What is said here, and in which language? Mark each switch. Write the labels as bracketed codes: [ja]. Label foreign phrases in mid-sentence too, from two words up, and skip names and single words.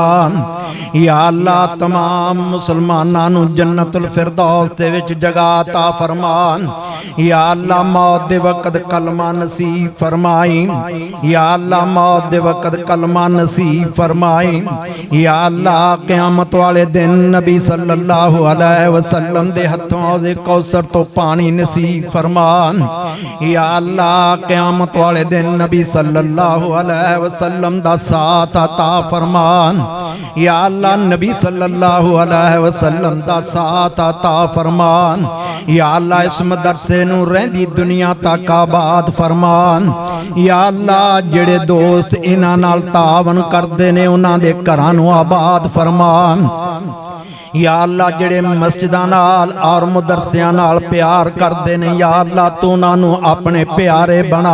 [ar] يا الله [pa] تمام مسلماناں نوں جنت الفردوس دے وچ جگہ عطا فرمان. [ar] يا الله [pa] موت دے وقت کلمہ نصیب فرمائی. [ar] يا الله [pa] موت دے وقت کلمہ نصیب فرمائی. [ar] يا الله [pa] قیامت والے دن نبی [ar] صلى الله عليه وسلم [pa] دے ہتھوں حوض کوثر توں پانی نصیب فرمان. [ar] يا الله [pa] قیامت والے دن نبی [ar] صلى الله عليه وسلم [pa] دا ساتھ عطا فرمان. [ar] يا الله [pa] नबी [ar] صلى الله عليه وسلم [pa] دا ساتھ عطا فرمان. [ar] يا الله [pa] اس مدرسے نوں رہندی دنیا تک آباد فرمان. [ar] يا الله [pa] جیہڑے دوست انہاں نال تعاون کردے نے انہاں دے گھراں نوں آباد فرمان. [ar] يا الله [pa] جیہڑے مسجداں نال اور مدرسیاں نال پیار کردے نے [ar] يا الله [pa] تو انہاں نوں اپنے پیارے بنا.